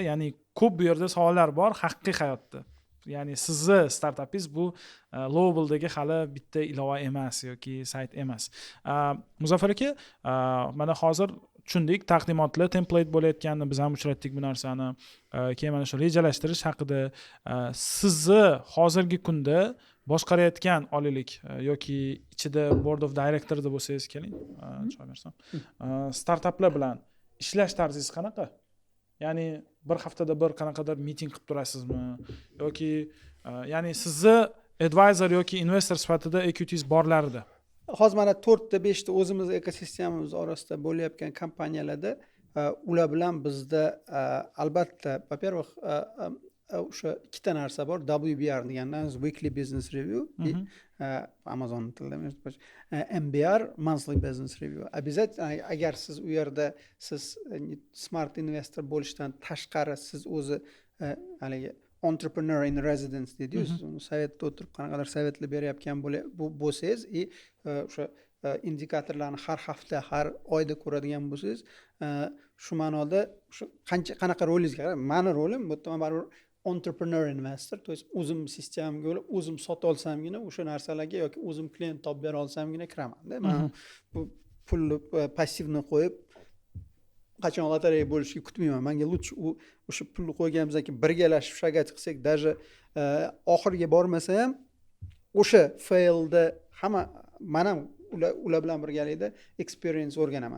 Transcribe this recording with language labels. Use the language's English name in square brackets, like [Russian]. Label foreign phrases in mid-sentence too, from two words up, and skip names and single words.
[Uzbek] Ya'ni ko'p bu yerda savollar bor haqiqiy hayotda. Ya'ni sizni startapingiz bu Lowabledagi hali bitta ilova emas yoki sayt emas. Muzaffar aka, mana hozir tushundik, taqdimotli template bo'layotganini biz ham uchratdik bu narsani. Keyin mana shu rejalashtirish haqida sizni hozirgi kunda boshqarayotgan olaylik yoki ichida [English] board of director [Uzbek] da bo'lsangiz keling, choy bersam. Startaplar bilan ishlash tarzingiz qanaqa? Ya'ni bir haftada bir qanaqadir meeting qilib turasizmi yoki ya'ni sizni advisor yoki investor sifatida equities borlarida? Hozir mana 4 ta 5 ta o'zimiz ekosistemamiz orasida bo'layotgan kompaniyalarda ular bilan bizda albatta, во-первых, o'sha ikkita narsa bor. WBR degandan [English] Weekly Business Review, [Uzbek] Amazon tilida MBR [English] Monthly Business Review. [Uzbek] Обязательно agar siz u yerda siz smart investor bo'lishdan tashqari siz o'zi haligi [English] entrepreneur in residence [Uzbek] deydi-yu, siz uni savetda o'tirib qanaqadir savetlar berayotgan bo'lsangiz, o'sha indikatorlarni har hafta, har oyda ko'radigan bo'lsangiz, shu ma'noda shu qanaqa rolingizga qarab, meni rolim bu yerda baribir [English] entrepreneur investor, [Russian] то есть [Uzbek] o'zim sistemaga bo'lib, o'zim sota olsamgina o'sha narsalarga yoki o'zim klient topib bera olsamgina kiraman-da. Men bu pulni passivni qo'yib qachon lotereya bo'lishiga kutmayman. Menga lutch o'sha pulni qo'yganimizdan keyin birgalashib shagat qilsak, даже oxiriga bormasa ham o'sha failda hamma men ham ular bilan birgalikda experience o'rganaman.